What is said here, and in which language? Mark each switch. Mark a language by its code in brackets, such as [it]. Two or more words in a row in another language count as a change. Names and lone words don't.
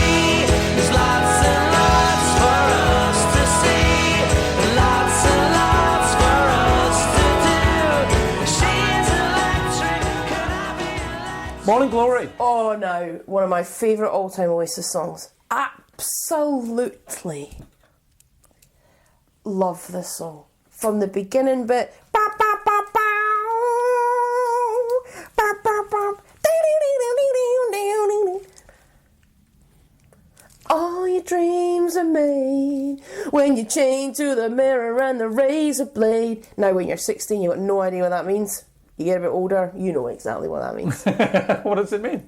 [en] There's lots and lots for us to see, lots and lots for us to do. She's electric, could I be electric? Morning Glory. Oh, now, one of my favourite all-time Oasis songs. Absolutely love this song. From the beginning bit. Ba, ba, ba, bow. Ba, ba, ba. All your dreams are made when you're chained to the mirror and the razor blade. Now, when you're 16, you've got no idea what that means. You get a bit older, you know exactly what that means. What does it mean?